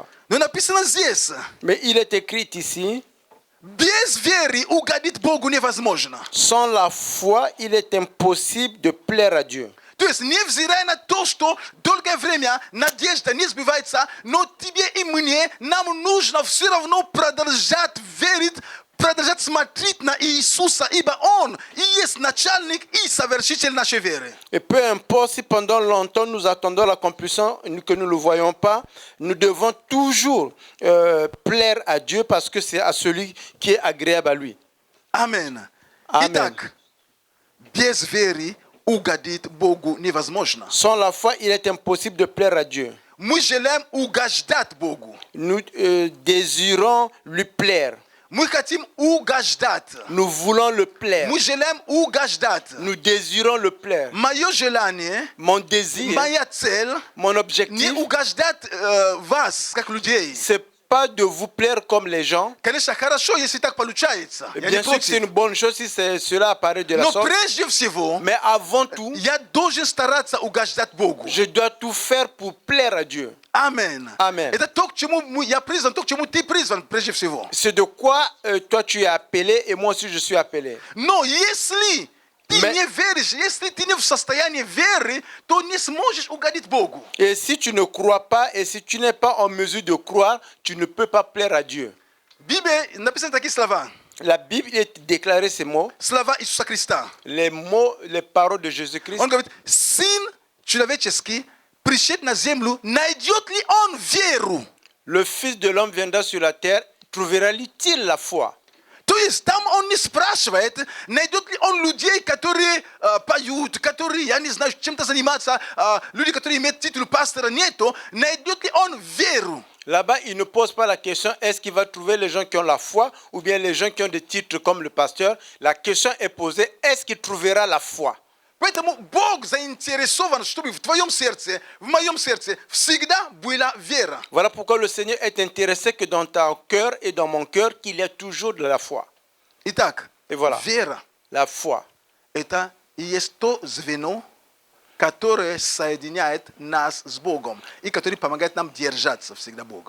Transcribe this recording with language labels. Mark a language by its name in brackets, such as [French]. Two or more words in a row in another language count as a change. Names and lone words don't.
[Russian] Но написано здесь, [French] Mais il est écrit ici, [Russian] без веры угодить Богу невозможно. [French] sans la foi, il est impossible de plaire à Dieu. [Russian] То есть, невзирая на то, что долгое время надежда не сбивается, но тебе и мне, нам нужно все равно продолжать верить, продолжать смотреть на Иисуса, ибо Он и есть начальник и совершитель нашей веры. [French] Et peu importe si pendant longtemps nous attendons l'accomplissement que nous ne le voyons pas, nous devons toujours plaire à Dieu parce que c'est à celui qui est agréable à lui. Amen. Amen. [Russian] Итак, без веры угодить Богу невозможно. [French] Sans la foi, il est impossible de plaire à Dieu. [Russian] Мы желаем угождать Богу. [French] Nous désirons lui plaire. [Russian] Мы хотим угождать. [French] Nous voulons le plaire. [Russian] Мы желаем угождать. [French] Nous désirons le plaire. [Russian] Мое желание, [French] Mon désir, [Russian] моя цель [French] mon [Russian] не [French] objectif, [Russian] угождать вас, как людей. [French] c'est pas de vous plaire comme les gens. [Russian] Конечно, хорошо, если так получается. Я не [French] Bien sûr que c'est une [Russian] против. [French] bonne chose si cela apparaît de la [Russian] Но [French] sorte. [Russian] прежде всего, [French] Mais avant tout, [Russian] я должен стараться угождать Богу. [French] je dois tout faire pour plaire à Dieu. [Russian] Амен. [French] Amen. [Russian] Это то, к чему я призван, то, к чему ты призван прежде всего. [French] C'est de quoi toi tu es appelé et moi aussi je suis appelé. [Russian] Но если ты [French] Mais- [Russian] не веришь, если ты не в состоянии веры, то не сможешь угодить Богу. [French] Et si tu ne crois pas et si tu n'es pas en mesure de croire, tu ne peux pas plaire à Dieu. [Russian] В Библии написаны такие слова. [French] La Bible est déclarée ces mots, [Russian] Слова Иисуса Христа. [French] les mots, les paroles de Jésus-Christ. [Russian] Он говорит, Сын человеческий, пришед на землю, найдет ли он веру? [French] Le Fils de l'homme viendra sur la terre, trouvera-t-il la foi? [Russian] То есть там он не спрашивает, найдет ли он людей, которые поют, которые, я не знаю, чем-то занимаются, люди, которые имеют титул пастора, нету, найдет ли он веру? [French] Là-bas, il ne pose pas la question est-ce qu'il va trouver les gens qui ont la foi ou bien les gens qui ont des titres comme le pasteur. La question est posée est-ce qu'il trouvera la foi? [Russian] Поэтому Бог заинтересован, чтобы в твоем сердце, в моем сердце всегда была вера. [French] Voilà pourquoi le Seigneur est intéressé que dans ton cœur et dans mon cœur, qu'il y ait toujours de la foi. [Russian] Итак, [French] Et voilà. [Russian] вера [French] La foi. – [Russian] это и есть то звено, которое соединяет нас с Богом и которое помогает нам держаться всегда Богом.